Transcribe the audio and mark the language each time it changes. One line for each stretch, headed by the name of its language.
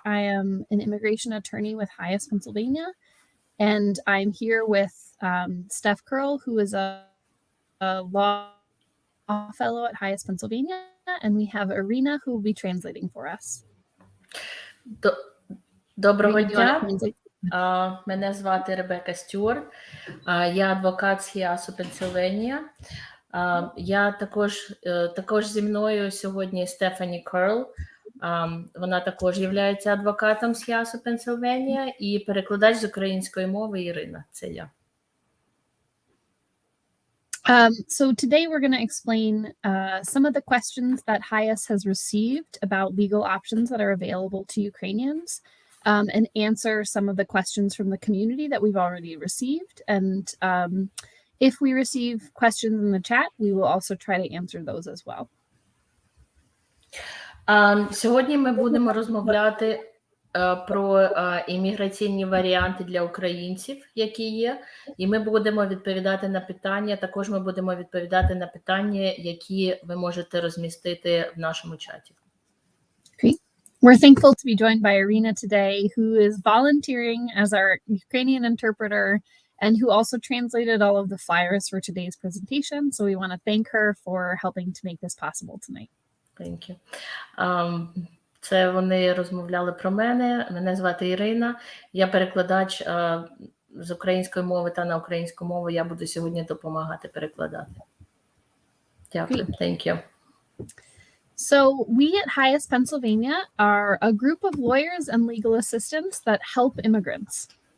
English: I am an immigration attorney with Highest Pennsylvania, and I'm here with Steph Curl, who is a law fellow at Highest Pennsylvania, and we have Irina, who will be translating for us.
Ukrainian: Доброго дня. Мене звати Ребекка Стюарт. Я адвокат з Хіасу, Пенсильванія. Я також зі мною сьогодні Стефані Керл. Вона також є адвокатом з Хіасу, Пенсильванія, і перекладач з української мови Ірина. Це я.
English: So today we're going to explain some of the questions that HIAS has received about legal options that are available to Ukrainians, and answer some of the questions from the community that we've already received. And if we receive questions in the chat, we will also try to answer those as well.
Ukrainian: Сьогодні ми будемо розмовляти про імміграційні варіанти для українців, які є, і ми будемо відповідати на питання, також ми будемо відповідати на питання, які ви можете розмістити в нашому чаті.
English: Great. We're thankful to be joined by Irina today, who is volunteering as our Ukrainian interpreter and who also translated all of the flyers for today's presentation. So we want to thank her for helping to make this possible tonight. Thank you.
Ukrainian: Це вони розмовляли про мене. Мене звати Ірина. Я перекладач з української мови та на українську мову. Я буду сьогодні допомагати перекладати. Дякую.
English: Thank you. So we at Highest Pennsylvania are a group of lawyers and legal assistants that help immigrants.